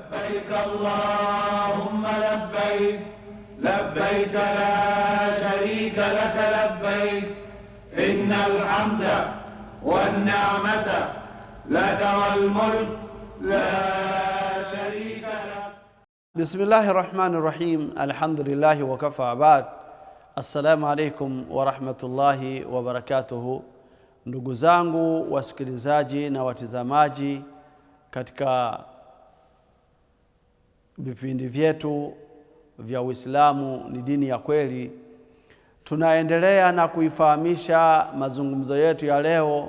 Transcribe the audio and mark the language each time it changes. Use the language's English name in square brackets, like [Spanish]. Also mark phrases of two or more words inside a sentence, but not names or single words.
[Arabic] لبيك اللهم لبيك لبيك لا شريك لك لبيك إن الحمد والنعمة لك والملك لا شريك لك. بسم الله الرحمن الرحيم. الحمد لله وكفى. بعد. السلام عليكم ورحمة الله وبركاته. [Swahili] Ndugu zangu wasikilizaji na watizamaji katika vipindi vyetu vya Uislamu ni dini ya kweli, tunaendelea na kuifahamisha mazungumzo yetu ya leo.